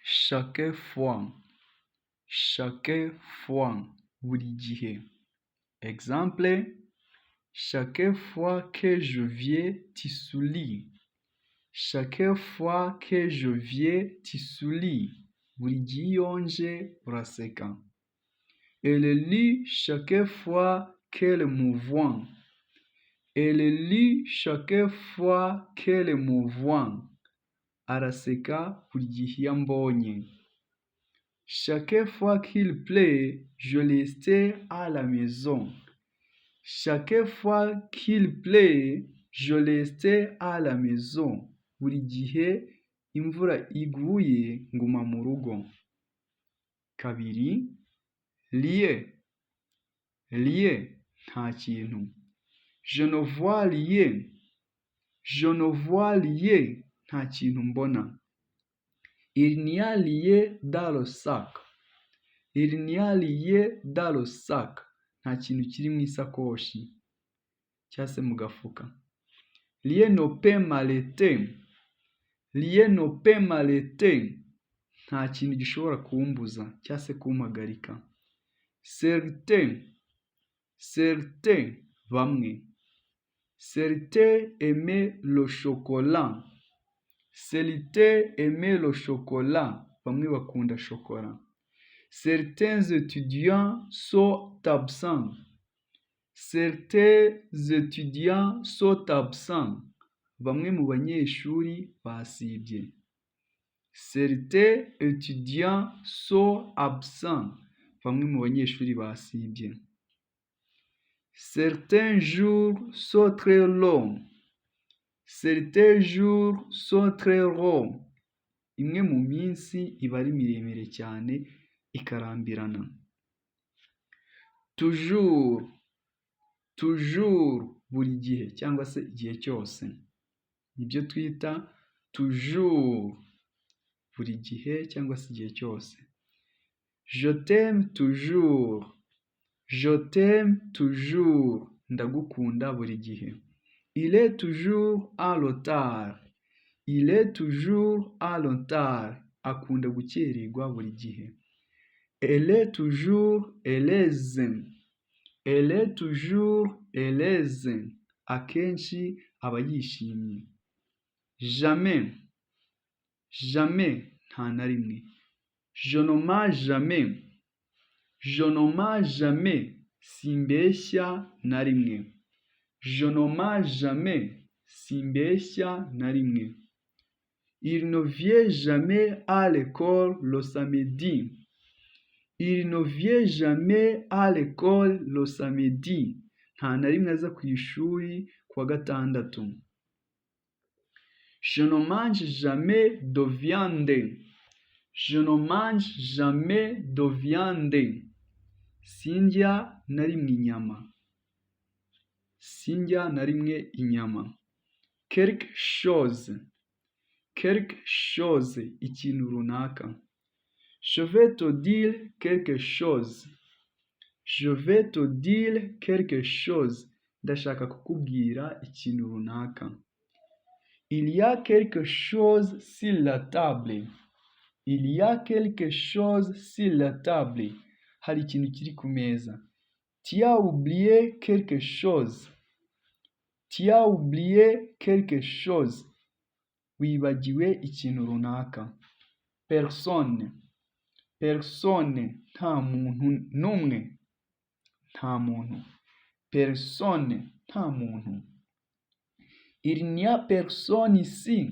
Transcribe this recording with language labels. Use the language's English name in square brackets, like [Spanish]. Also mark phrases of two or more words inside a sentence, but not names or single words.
[French] chaque fois, [Kinyarwanda] buri gihe. [French] Exemple, chaque fois que je viens, tu souris. Chaque fois que je viens, tu souris. [Kinyarwanda] Buri gihe iyo nje uraseka. [French] Elle lit chaque fois qu'elle me voit. Elle lit chaque fois qu'elle me voit. [Kinyarwanda] Araseka buri gihe iyo ambonye. [French] Chaque fois qu'il pleut, je reste à la maison. Chaque fois qu'il pleut, je reste à la maison. [Kinyarwanda] Buri gihe imvura iguye nguma mu rugo. Kabiri, [French] rien. Rien, [Kinyarwanda] nta kintu. [French] Je ne vois rien. Je ne vois rien, [Kinyarwanda] nta kintu mbona. [French] Il n'y a rien dans le sac. Il n'y a rien dans le sac. [Kinyarwanda] Nta kintu kiri mu isakoshi cyangwa se mu gafuka. [French] Rien ne peut m'arrêter. Rien ne peut m'arrêter. [Kinyarwanda] Nta kintu gishobora kumbuza cyangwa se kumpagarika. [French] Certains, bamwe. Certains aimaient le chocolat. Certains aimaient le chocolat. [Kinyarwanda] Bamwe bakunda shokora. [French] Certains étudiants sont absents. Certains étudiants sont absents. [Kinyarwanda] Bamwe mu banyeshuri basibye. [French] Certains étudiants sont absents. [Kinyarwanda] Bamwe mu banyeshuri basibye. [French] Certains jours sont très longs. Certains jours sont très longs. [Kinyarwanda] Imwe mu minsi iba ari miremire cyane ikarambirana. Toujours, buri gihe cyangwa se igihe cyose. Nibyo twita toujours, buri gihe cyangwa se igihe cyose. [French] Je t'aime toujours. Je t'aime toujours. [Kinyarwanda] Ndagukunda buri gihe. [French] Il est toujours en retard. Il est toujours en retard. [Kinyarwanda] Akunda gukererwa buri gihe. [French] Elle est toujours heureuse. Elle est toujours heureuse. [Kinyarwanda] Akenshi aba yishimye. Jamais, nta na rimwe. [French] Je ne mens jamais. Je ne mens jamais. [Kinyarwanda] Simbeshya na rimwe. [French] Je ne mens jamais. [Kinyarwanda] Simbeshya na rimwe. [French] Il ne vient jamais à l'école le samedi. Il ne vient jamais à l'école le samedi. [Kinyarwanda] Nta na rimwe aza ku ishuri kuwa gatandatu. [French] Je ne mange jamais de viande. Je ne mange jamais de viande. [Kinyarwanda] Sindya na rimwe inyama. Sindya na rimwe inyama. [French] Quelque chose. Quelque chose, [Kinyarwanda] ikintu runaka. [French] Je vais te dire quelque chose. Je vais te dire quelque chose. [Kinyarwanda] Ndashaka kukubwira ikintu runaka. [French] Il y a quelque chose sur la table. Il y a quelque chose sur la table. [Kinyarwanda] Hari ikintu kiri ku meza. [French] Tu as oublié quelque chose. Tu as oublié quelque chose. [Kinyarwanda] Wibagiwe ikintu runaka. Personne. Nta muntu n'umwe. Nta muntu. Personne. Nta muntu. [French] Il n'y a personne ici.